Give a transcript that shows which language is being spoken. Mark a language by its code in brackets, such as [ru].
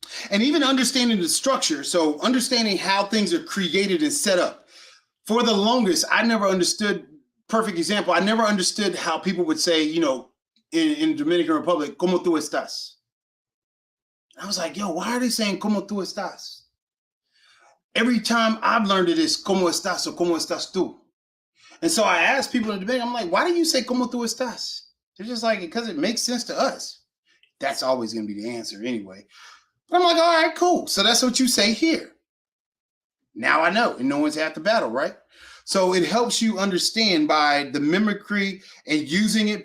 [en] And even understanding the structure. So understanding how things are created and set up. For the longest, I never understood, perfect example, I never understood how people would say, in Dominican Republic, [es] ¿Cómo tú estás? [en] I was like, yo, why are they saying [es] ¿Cómo tú estás? [en] Every time I've learned it is [es] ¿Cómo estás [en] or [es] ¿Cómo estás tú? [en] And so I asked people in the debate, I'm like, why do you say [es] ¿Cómo tú estás? [en] They're just like, because it makes sense to us. That's always going to be the answer anyway. But I'm like, all right, cool. So that's what you say here. Now I know, and no one's half the battle, right? So it helps you understand by the mimicry and using it.